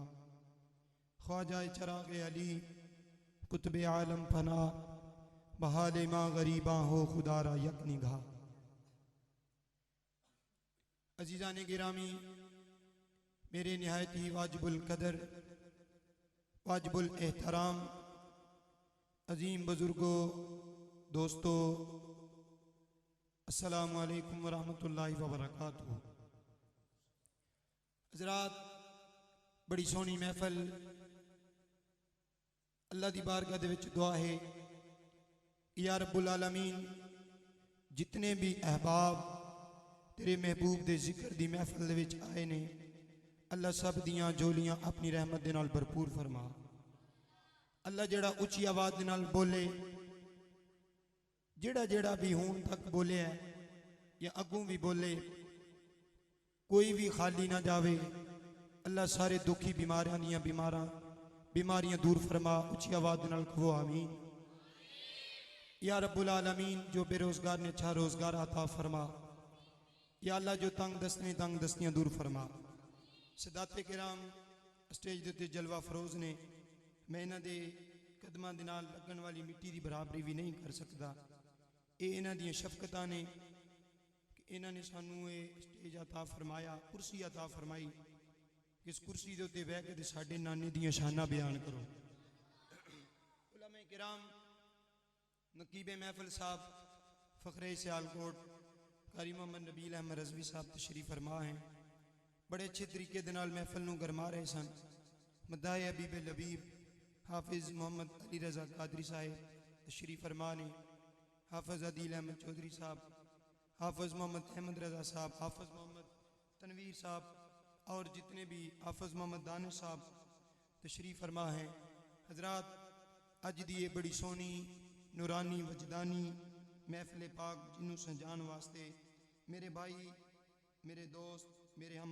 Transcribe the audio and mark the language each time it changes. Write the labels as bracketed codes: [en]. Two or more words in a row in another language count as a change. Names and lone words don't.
[fa] خواجہ چراغ علی قطب عالم پناہ بحال ما غریباں ہو خدا را یک نگاہ. [ur] عزیزان گرامی، میرے نہایت ہی واجب القدر واجب الاحترام عظیم بزرگو دوستو, [ar] السلام عليكم ورحمة الله وبركاته. [pa] حضرات، بڑی سوہنی محفل اللہ دی بارگاہ دے وچ دعا ہے [ar] يا رب العالمين, [pa] جتنے وی احباب تیرے محبوب دے ذکر دی محفل دے وچ آئے نے، اللہ سب دیاں جھولیاں اپنی رحمت دے نال بھرپور فرما. اللہ جیہڑا اچی آواز دے نال بولے، جیہڑا جیہڑا وی ہن تک بولے ہے یا اگوں وی بولے، کوئی وی خالی نہ جاوے. اللہ سارے دکھی بیماریاں دیاں بیماریاں دور فرما. اچی آواز دے نال کہو آمین. [ar] يا رب العالمين, [pa] جو بے روزگار نے اچھا روزگار عطا فرما. یا اللہ، جو تنگ دستیاں دور فرما. سادات کرام سٹیج دے اتے جلوہ افروز نے، میں اینہاں دے قدماں دے نال لگن والی مٹی کی برابری وی نہیں کر سکتا. یہ اینہاں دیاں شفقتاں نے کہ اینہاں نے سانوں یہ سٹیج عطا فرمایا، کرسی عطا فرمائی کہ اس کرسی دے اتے بیٹھ کے ساڈے نانے دیاں شاناں بیان کرو. [ur] علمائے کرام، نقیبِ محفل صاحب فخرِ سیالکوٹ قاری محمد نبیل احمد رضوی صاحب تشریف فرما ہیں. [pa] بڑے اچھے طریقے دے نال محفل نوں گرما رہے سن. مداحِ حبیب لبیب حافظ محمد علی رضا قادری صاحب تشریف فرما نے. [ur] حافظ عدیل احمد چوہدری صاحب، حافظ محمد احمد رضا صاحب، حافظ محمد تنویر صاحب اور جتنے بھی حافظ محمد دانش صاحب تشریف فرما ہیں. [pa] حضرات، اج دی یہ بڑی سوہنی نورانی وجدانی محفل پاک جنہوں سجان واسطے میرے بھائی، میرے دوست، میرے ہم